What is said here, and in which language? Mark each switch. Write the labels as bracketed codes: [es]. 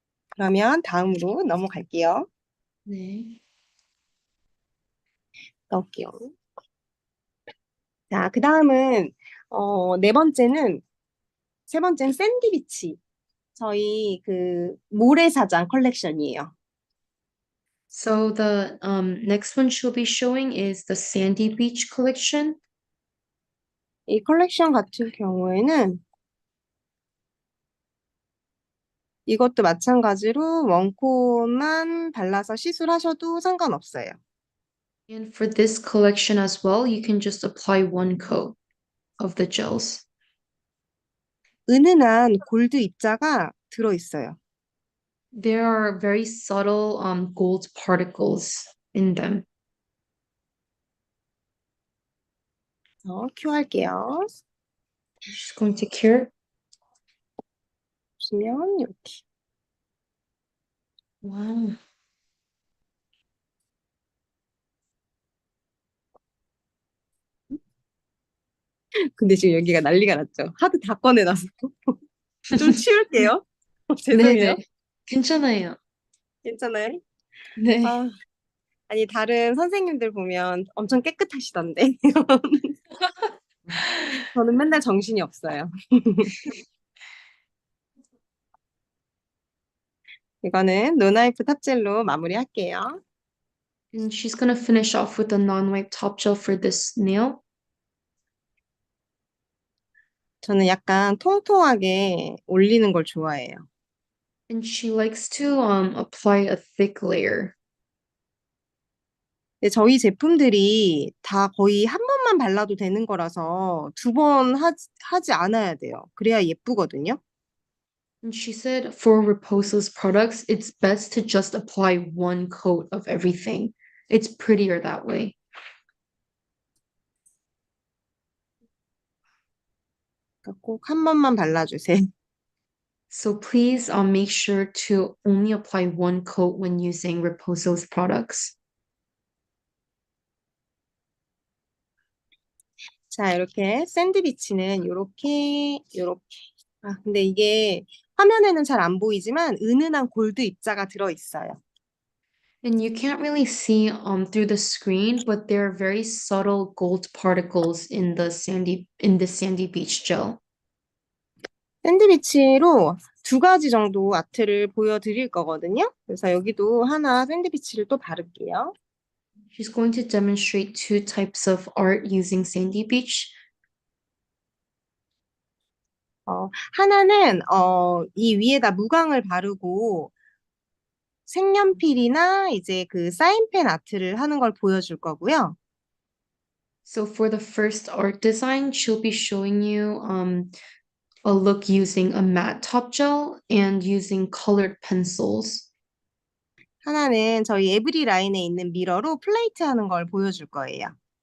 [ko] 그러면 다음으로 넘어갈게요. 네. 넣을게요. 자, 그 다음은 세 번째는 샌디비치. 저희 그 모래사장 컬렉션이에요. [en] So the next one she'll be showing is the Sandy Beach collection. [ko] 이 컬렉션 같은 경우에는 이것도 마찬가지로 원코만 발라서 시술하셔도 상관없어요. [en] And for this collection as well, you can just apply one coat of the gels. [ko] 은은한 골드 입자가 들어있어요. [en] There are very subtle gold particles in them. [ko] 큐 할게요. [en] She's going to cure. [ko] 보시면 이렇게. [en] Wow. [ko] 근데 지금 여기가 난리가 났죠. 하도 다 꺼내놔서. 좀 치울게요. 죄송해요. 네네. 괜찮아요. 괜찮아요? 네. 아, 아니 다른 선생님들 보면 엄청 깨끗하시던데. 저는 맨날 정신이 없어요. 이거는 노나이프 탑젤로 마무리할게요. [en] And she's gonna finish off with a non-wipe top gel for this nail. [ko] 저는 약간 통통하게 올리는 걸 좋아해요. [en] And she likes to apply a thick layer. [ko] 근데 저희 제품들이 다 거의 한 번만 발라도 되는 거라서 두 번 하지 않아야 돼요. 그래야 예쁘거든요. [en] And she said for Reposo's products, it's best to just apply one coat of everything. It's prettier that way. [ko] 그러니까 꼭 한 번만 발라주세요. [en] So please make sure to only apply one coat when using Reposo's products. [ko] 자, 이렇게 샌드위치는 요렇게. 아, 근데 이게 화면에는 잘 안 보이지만 은은한 골드 입자가 들어있어요. [en] And you can't really see through the screen, but there are very subtle gold particles in the sandy beach gel. [ko] 샌드위치로 두 가지 정도 아트를 보여드릴 거거든요. 그래서 여기도 하나 샌드위치를 또 바를게요. [en] She's going to demonstrate two types of art using Sandy Beach. [ko] 하나는 이 위에다 무광을 바르고 색연필이나 이제 그 사인펜 아트를 하는 걸 보여줄 거고요. [en] So for the first art design, she'll be showing you a look using a matte top gel and using colored pencils. [ko] 하나는 저희 에브리 라인에 있는 미러로 플레이트 하는 걸 보여줄 거예요.